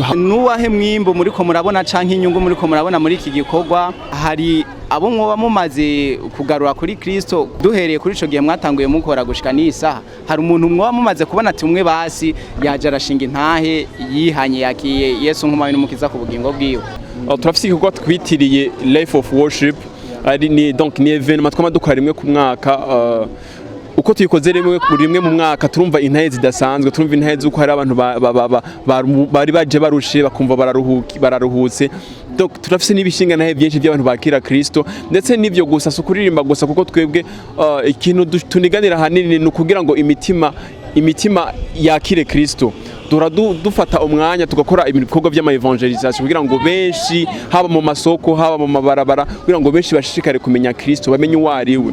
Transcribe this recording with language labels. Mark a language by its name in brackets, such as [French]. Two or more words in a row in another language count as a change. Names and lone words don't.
[Rundi] Nuwahe mwimbo muriko murabona canke inyungu muriko murabona muri iki gikorwa? Hari abo mwoba mumaze kugarura kuri Kristo duhereye kuri ico gihe mwatanguye mukora gushika n'isaha? Hari umuntu mwoba mumaze kubona ati umwe basi yaje arashinga intahe yihanye yakiye Yesu nk'umwami n'umukiza ku bugingo bwiwe? Turafise igikorwa twitiriye [English] life of worship [Rundi] ari ni donc ni evenement twama dukora rimwe ku mwaka uko tuyikoze rimwe mu mwaka turumva intahe zidasanzwe turumva intahe zuko hari abantu bari baje barushe bakumva bararuhutse donc turafise n'ibishinga nahe byinshi by'abantu bakira Kristo ndetse n'ivyo gusa sukuririmba gusa kuko twebwe ikintu tuniganira hanini ni kugira ngo imitima yakire Kristo dufata umwanya tugakora ibikorwa by'ama evangelisation kugira ngo benshi haba mu masoko haba mu mabarabara kugira ngo benshi bashishikare kumenya Kristo bamenye uwariwe.